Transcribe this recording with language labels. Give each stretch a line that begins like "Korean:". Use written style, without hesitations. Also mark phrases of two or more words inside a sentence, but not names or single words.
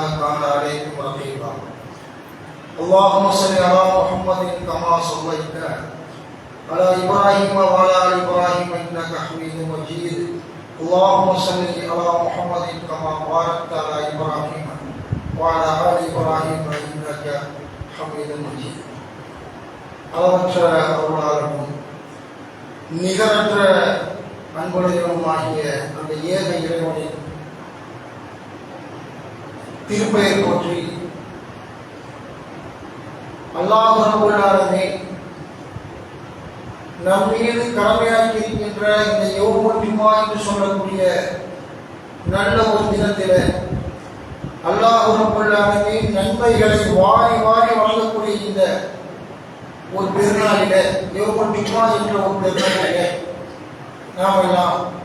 Arabic: كان عليكم رقيبا اللهم صل على محمد كما صليت على ابراهيم وعلى ال ابراهيم انك حميد مجيد اللهم صل على محمد كما باركت على ابراهيم وعلى ال ابراهيم انك حميد مجيد
Tamil: அளவற்ற அருளாளரும் நிகரற்ற அன்புடையவனுமாகிய அந்த ஏக இறைவனின் திருப்பெயர் போற்றி அல்லாஹ்
Arabic: رب العالمين
Tamil: நம் மீது கடமையாக்கி இருக்கின்ற இந்த
Arabic: يوم الجمعة
Tamil: என்று சொல்லக்கூடிய நல்ல ஒரு தினத்திலே அல்லாஹ்
Arabic: رب العالمين
Tamil: நன்மைகளை வாரி வாரி வழங்கக்கூடிய இந்த ஒரு பெருநாளிலே
Arabic: يوم الجمعة
Tamil: என்ற ஒரு பெருநாளிலே நாம் எல்லாம்